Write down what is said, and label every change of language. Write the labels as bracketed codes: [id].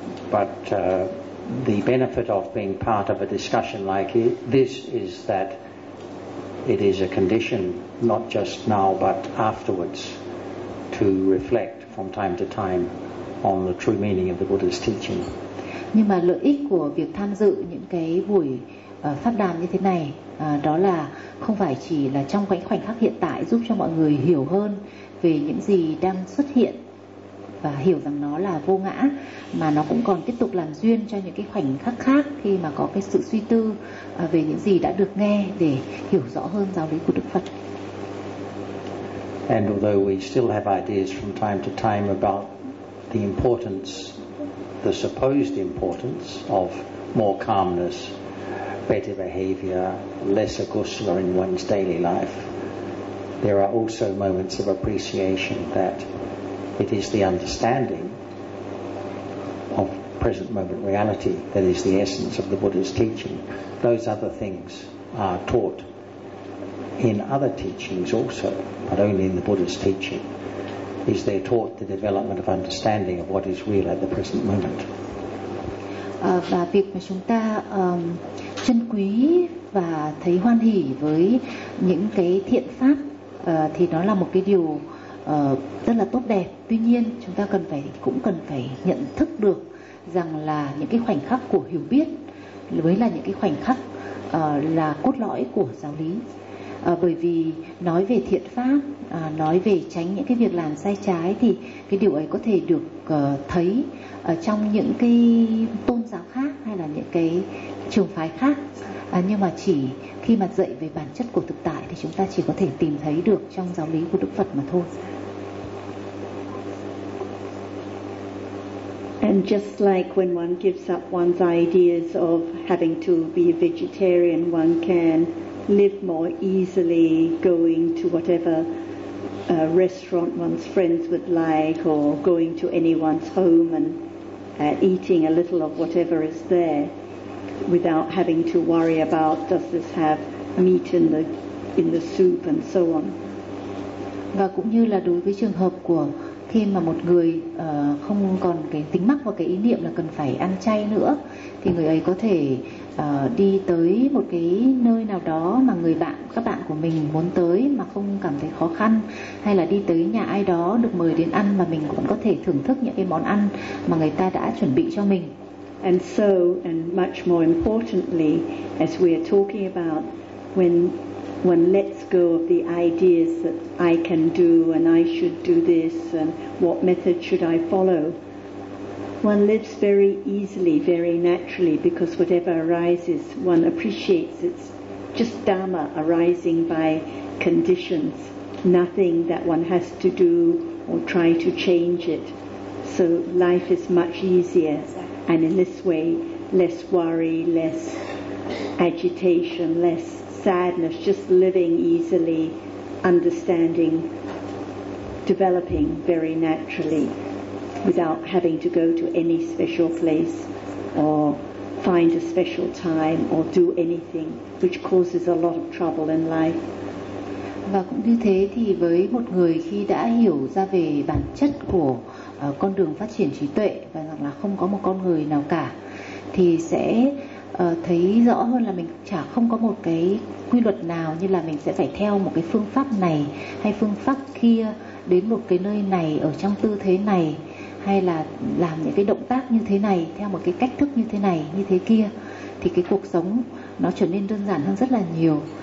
[en] But the benefit of being part of a discussion like this is that it is a condition, not just now but afterwards, to reflect from time to time on the true meaning of the Buddha's teaching. [vi] Nhưng mà lợi ích của việc tham dự những cái buổi pháp đàm như thế này đó là không phải chỉ là trong cái khoảnh khắc hiện tại giúp cho mọi người hiểu hơn về những gì đang xuất hiện và hiểu rằng nó là vô ngã, mà nó cũng còn tiếp tục làm duyên cho những cái khoảnh khắc khác khi mà có cái sự suy tư về những gì đã được nghe để hiểu rõ hơn giáo lý của Đức Phật. [en] And although we still have ideas from time to time about the importance, the supposed importance of more calmness, better behavior, less aggression in one's daily life, there are also moments of appreciation that it is the understanding of present moment reality that is the essence of the Buddha's teaching. Those other things are taught in other teachings also, but only in the Buddha's teaching is there taught the development of understanding of what is real at the present moment. [vi] Và việc mà chúng ta trân quý và thấy hoan hỷ với những cái thiện pháp thì nó là một cái điều rất là tốt đẹp. Tuy nhiên chúng ta cũng cần phải nhận thức được rằng là những cái khoảnh khắc của hiểu biết mới là những cái khoảnh khắc là cốt lõi của giáo lý. Bởi vì nói về thiện pháp, nói về tránh những cái việc làm sai trái, thì cái điều ấy có thể được thấy trong những cái tôn giáo khác hay là những cái trường phái khác, nhưng mà chỉ khi mà dạy về bản chất của thực tại thì chúng ta chỉ có thể tìm thấy được trong giáo lý của Đức Phật mà thôi. [en] And just like when one gives up one's ideas of having to be a vegetarian, one can live more easily going to whatever restaurant one's friends would like, or going to anyone's home and eating a little of whatever is there without having to worry about does this have meat in the soup and so on. [vi] Và cũng như là đối với trường hợp của khi mà một người không còn cái tính mắc vào cái ý niệm là cần phải ăn chay nữa, thì người ấy có thể đi tới một cái nơi nào đó mà người bạn, các bạn của mình muốn tới mà không cảm thấy khó khăn, hay là đi tới nhà ai đó được mời đến ăn mà mình cũng có thể thưởng thức những cái món ăn mà người ta đã chuẩn bị cho mình. [en] And so, and much more importantly, as we are talking about, when one lets go of the ideas that I can do and I should do this and what method should I follow, one lives very easily, very naturally, because whatever arises, one appreciates it's just dharma arising by conditions, nothing that one has to do or try to change it. So life is much easier, and in this way, less worry, less agitation, less sadness, just living easily, understanding, developing very naturally, without having to go to any special place or find a special time or do anything which causes a lot of trouble in life. [vi] Và cũng như thế thì với một người khi đã hiểu ra về bản chất của con đường phát triển trí tuệ, và rằng là không có một con người nào cả, thì sẽ thấy rõ hơn là mình chả không có một cái quy luật nào như là mình sẽ phải theo một cái phương pháp này hay phương pháp kia, đến một cái nơi này ở trong tư thế này, hay là làm những cái động tác như thế này, theo một cái cách thức như thế này, như thế kia, thì cái cuộc sống nó trở nên đơn giản hơn rất là nhiều.